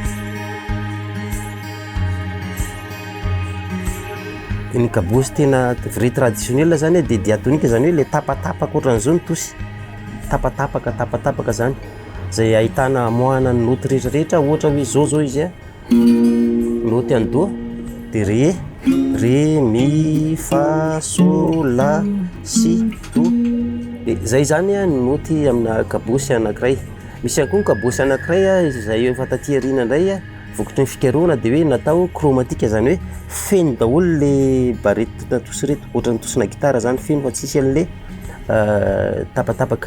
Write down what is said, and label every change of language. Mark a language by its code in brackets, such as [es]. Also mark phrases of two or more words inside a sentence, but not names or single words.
[mg] Ny kabôsy tena [fr] vrai traditionnel [mg] zany dia diatonika zany hoe le tapatapaka ohatran'izao ny tosy, tapatapaka zany zay ahitana amoahana ny noty rehetrarehetra, ohatra hoe zao izy noty any do dia re mi fa so la si do. Zay zany ny noty amina kabôsy anankiray. Misy ihany koa ny kabôsy anankiray izay efa taty aoriana indray vokatry ny fikarohana dia hoe natao chromatique zany hoe feno daholo le barety natosy reto, ohatran'ny tosina gitara zany feno fa tsisy an'le tapatapaka.